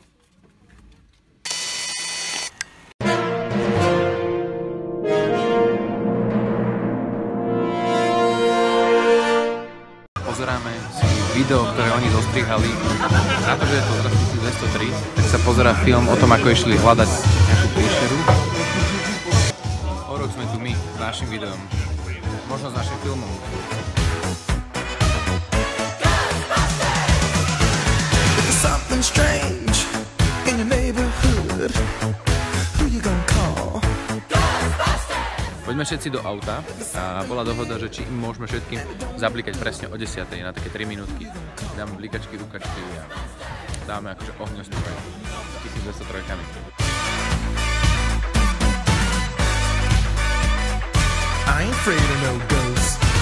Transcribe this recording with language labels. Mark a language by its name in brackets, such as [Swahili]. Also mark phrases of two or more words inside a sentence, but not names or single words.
[Slovak] Pozeráme si video, ktoré oni zostrihali. Na to, že je to z roku 1203, tak sa pozerá film o tom, ako išli hľadať nejakú príšeru. O rok sme tu my s našim videom. Možno s našim filmom. [English] Something strange in your neighborhood. Who you gonna call? [Slovak] Poďme všetci do auta a bola dohoda, že či im môžeme všetkým zablikať presne o 10. na také 3 minútky. Dáme blikačky, rukačky a dáme akože ohňostroj 1203-kami. [English] I ain't afraid of no ghosts.